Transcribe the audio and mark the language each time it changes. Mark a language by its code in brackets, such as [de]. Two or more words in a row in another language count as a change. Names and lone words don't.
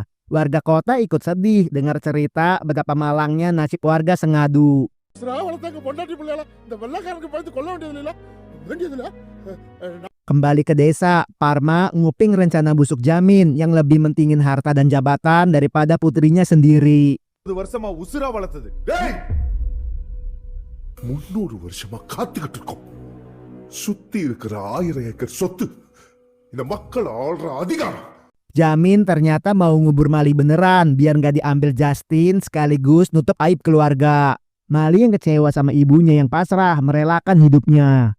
[id] Warga kota ikut sedih dengar cerita betapa malangnya nasib warga Sengadu. Kembali ke desa, Parma nguping rencana busuk Jamin yang lebih mentingin harta dan jabatan daripada putrinya sendiri. [ta] 300 வருஷமா காத்துக்கிட்டு இருக்கோம். சுத்தி இருக்கிற 1000 ஏக்கர் சொத்து இந்த மக்கள் ஆள்ற அதிகாரம். [id] Jamin ternyata mau ngubur Mali beneran biar gak diambil Justin sekaligus nutup aib keluarga. Mali yang kecewa sama ibunya yang pasrah merelakan hidupnya.